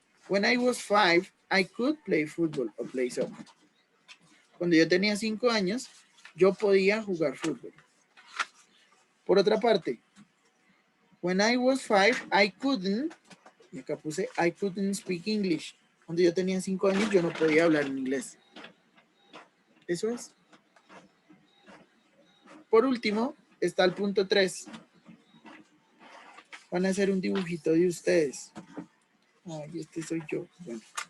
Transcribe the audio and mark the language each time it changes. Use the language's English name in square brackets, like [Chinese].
[English] When I was 5, I could play football or play soccer. [Spanish] Cuando yo tenía 5 años, yo podía jugar fútbol. Por otra parte, [English] when I was 5, I couldn't, [Spanish] y acá puse, [English] I couldn't speak English. [Spanish] Cuando yo tenía 5 años, yo no podía hablar en inglés. Eso es. Por último, está el punto 3. Van a hacer un dibujito de ustedes. Ay, este soy yo. Bueno.